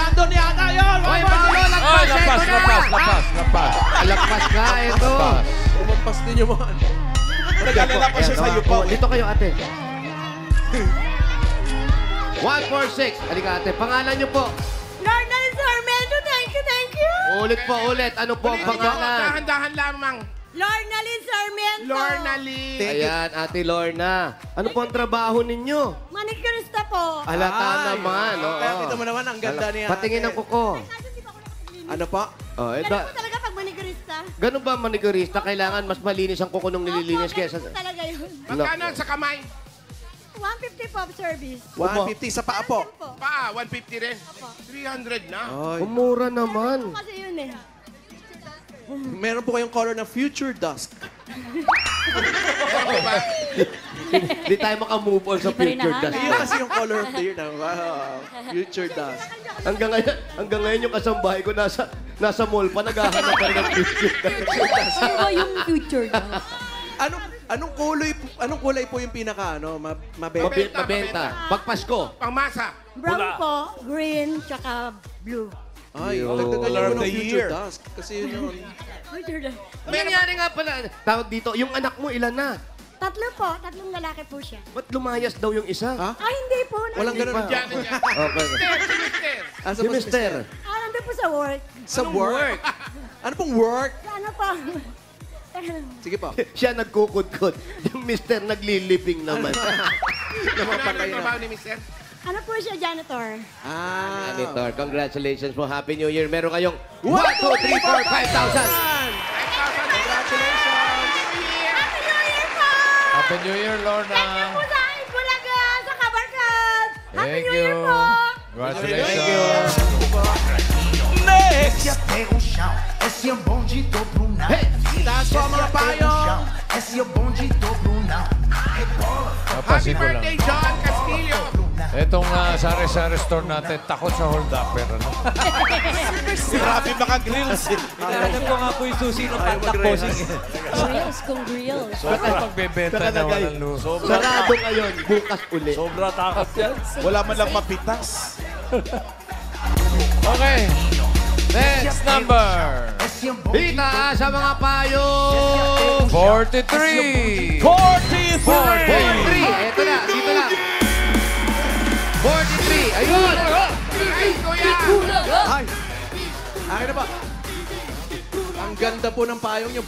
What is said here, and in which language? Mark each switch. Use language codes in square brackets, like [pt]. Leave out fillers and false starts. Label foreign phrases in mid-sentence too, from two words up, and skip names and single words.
[tl] Andun yata yun. Hoy, Paolo, lagpas. Ay, lapas, Ito na. lapas, lapas, lapas. Lagpas ka, ito. Umampas din yung mga. Nag-alala pa siya sa'yo pa. Oh, dito kayo, ate. 146. Halika, ate. Pangalan niyo po. [en] Lorna Sarmento, thank you, thank you. [tl] Ulit po, ulit. Ano po ang pangalan? Dahan-dahan lamang. Lorna Lynn Sarmiento. Lorna Lee. Ayan, Ate Lorna. Ano po ang trabaho ninyo? Manicurista po. Halata naman. Kaya Oo. kita mo naman, ang ganda niya. Patingin ng kuko. Kaso di ba ako naglilinis? Ano pa? Oh, Ganun po talaga pag manicurista. ganun ba manicurista? Kailangan mas malinis ang kuko nung nililinis Opo, kaysa... ganun po talaga yun. Magkano sa kamay? 150 po service. 150 sa paa po. Po. Paa, 150 rin. 300 na. Ay. Umura naman. Kasi yun eh. Meron po kayong color na Future Dusk. Di tayo makamove on sa Hindi pa rin future nahanap. dust. Yun kasi yung [en] color of the year [tl] na. Wow. Future Dusk. Hanggang ngayon yung kasambahay ko nasa mall pa, naghahanap pa rin ng [en] future dust. [tl] Ano ba yung future daw? Anong kulay po yung pinaka mabenta? Mabenta. Pag Pasko. Pangmasa. Brown po, green, tsaka blue. Ay, Yo. dagdagan [en] Color [tl] mo [en] of [tl] ng [en] the Future year. Dusk. [tl] Kasi yun yung... Future daw. Ang nangyari nga pala, tawag dito, yung anak mo ilan na? Tatlo po, tatlong lalaki po siya. Ba't lumayas daw yung isa? Ha? Ay, hindi po. Walang ganun. Diyan, diyan. Okay. Mister. Asa Si po Mister. Nandun po sa work. Sa work? Ano pong work? Sa ano po? Sige po. Siya nagkukudkod. Yung Mister naglilibing naman. Ano ang trabaho ni Mister? Ano po siya, janitor? [en] Janitor, congratulations po. Happy New Year. Meron kayong 1, 2, 3, 4, 5,000. Congratulations! Happy New Year po! Happy New Year, Lorna. Thank you [tl] po sa Bulaga, sa Kabarkad. [en] Happy Thank New Year you. [tl] po! [en] Congratulations. Next! [pt] Pega o chão, esse é bom de dobro não. [tl] Taas po ang mga payong! [pt] Esse é bom de dobro não. Rebola, [en] Happy [tl] Napansin ko lang. [en] birthday, John Castillo. [tl] Itong sari-sari store natin, takot sa hold-upper. Ano? Grabe mga grills eh. Hinahanap ko nga po yung susi ng pantak bossing. Grills kung grills. Sobrang pagbebenta na walang luz. Sarado ngayon, bukas uli. Sobra takot yan. Wala man lang mapitas. [en] Okay. Next number. [pt] esse é bom de [tl] Dita sa mga payong! 43. 43! 43! Ito na, dito na. 43! Ayun! Ay, kuya. Ay! Akin na ba? Ang ganda po ng payong nyo.